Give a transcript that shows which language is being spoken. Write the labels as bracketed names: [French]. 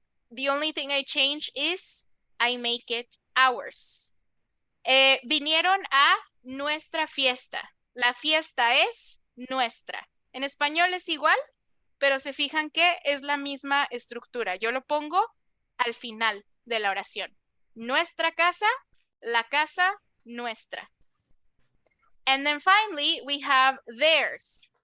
[English] The only thing I change is I make it ours. [Spanish] Vinieron a nuestra fiesta. La fiesta es nuestra. En español es igual, pero se fijan que es la misma estructura. Yo lo pongo al final de la oración. Nuestra casa, la casa nuestra. [English] And then finally, we have theirs.